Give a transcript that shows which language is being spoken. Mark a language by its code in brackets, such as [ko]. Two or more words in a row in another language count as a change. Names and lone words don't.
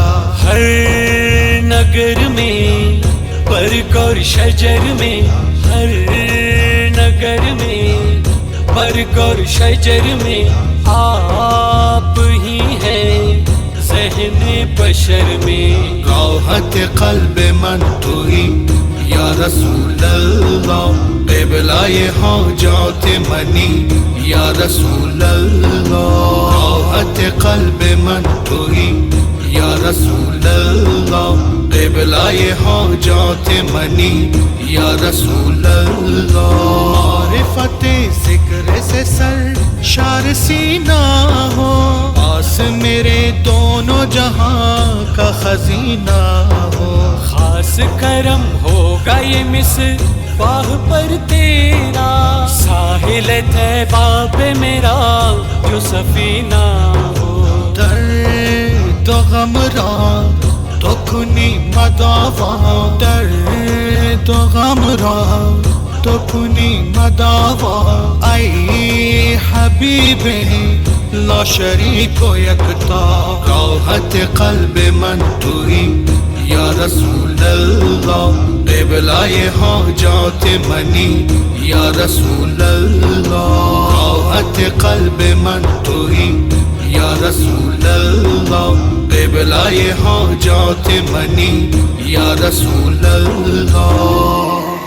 [ur] ہر نگر میں برگ اور شجر میں، ہر نگر میں برگ اور شجر میں آپ ہی ہیں ذہن بشر میں، [fa] راحت قلب من توئی [ar] یا رسول اللہ، [fa] قبلہ حاجات منی [ar] یا رسول اللہ، [fa] راحت قلب من توئی [ar] یا رسول اللہ، [fa] قبلہ حاجات منی [ar] یا رسول اللہ، [ur] معرفت ذکر سے سر شار سینہ ہو، پاس میرے دونوں جہاں کا خزینہ ہو، خاص کرم ہوگا یہ مصباح پر تیرا، ساحل طیبہ پہ میرا جو سفینہ ہو، [fa] درد و غم را تو کنی مداوا، درد و غم را تو کنی مداوا، ای حبیب لا شریک و یکتا، راحت قلب من توئی [ar] یا رسول اللہ، [fa] قبلہ حاجات منی [ar] یا رسول اللہ، [fa] راحت قلب من توئی [ar] یا رسول اللہ، [fa] قبلہ حاجات منی [ar] یا رسول اللہ۔